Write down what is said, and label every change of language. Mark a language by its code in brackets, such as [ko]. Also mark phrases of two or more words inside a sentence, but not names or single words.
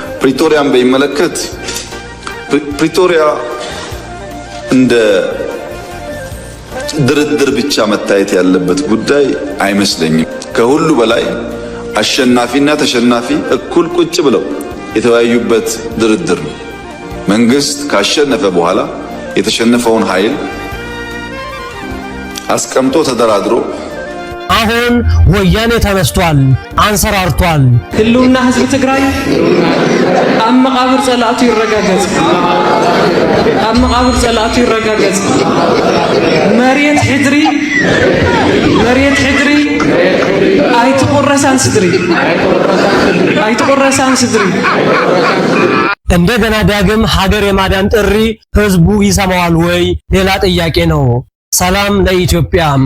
[am] ፕሪቶሪያን በሚመለከት ፕሪቶሪያ እንደ ድርድር ብቻ መታየት ያለበት ጉዳይ አይመስለኝም። ከሁሉ በላይ አሸናፊና ተሸናፊ እኩል ቁጭ ብለው የተወያዩበት ድርድር ነው። መንግስት ካሸነፈ በኋላ የተሸነፈውን ኃይል አስቀምጦ ተደራድሮ አሁን ወያኔ ተነስቷል፣ አንሰራርቷል። [ti] ህልውና ህዝብ ትግራይ ኣብ መቃብር ጸላእቱ ይረጋገጽ፣ ኣብ መቃብር ጸላእቱ ይረጋገጽ። መሬት ሕድሪ አይትቆረሳን ስድሪ፣ አይትቆረሳን ስድሪ። [am] እንደገና ዳግም ሀገር የማዳን ጥሪ ህዝቡ ይሰማዋል ወይ? ሌላ ጥያቄ ነው። ሰላም ለኢትዮጵያ።